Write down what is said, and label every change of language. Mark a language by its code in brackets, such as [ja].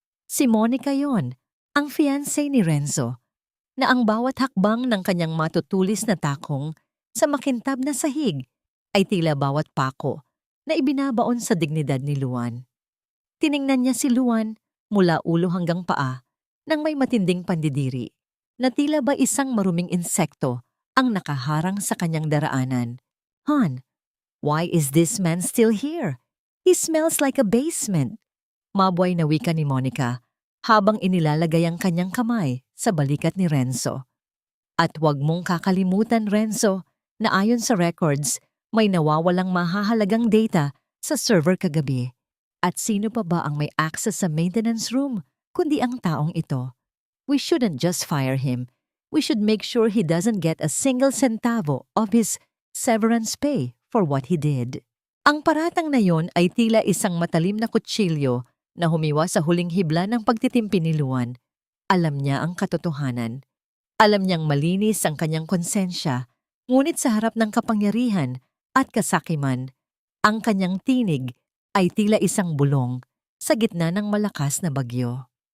[tl] Si Monica yon, ang fiancé ni Renzo, na ang bawat hakbang ng kanyang matutulis na takong sa makintab na sahig ay tila bawat pako na ibinabaon sa dignidad ni Luan. Tiningnan niya si Luan mula ulo hanggang paa nang may matinding pandidiri na tila ba isang maruming insekto ang nakaharang sa kanyang daraanan. [en] "Hon, why is this man still here? He smells like a basement." [tl] Mabuhay na wika ni Monica habang inilalagay ang kanyang kamay sa balikat ni Renzo. At huwag mong kakalimutan, Renzo, na ayon sa records, may nawawalang mahahalagang data sa server kagabi. At sino pa ba ang may access sa maintenance room kundi ang taong ito? [en] We shouldn't just fire him. We should make sure he doesn't get a single centavo of his severance pay for what he did. [tl] Ang paratang na yon ay tila isang matalim na kutsilyo na humiwa sa huling hibla ng pagtitimpi ni Luan. Alam niya ang katotohanan. Alam niyang malinis ang kanyang konsensya, ngunit sa harap ng kapangyarihan at kasakiman, ang kanyang tinig ay tila isang bulong sa gitna ng malakas na bagyo.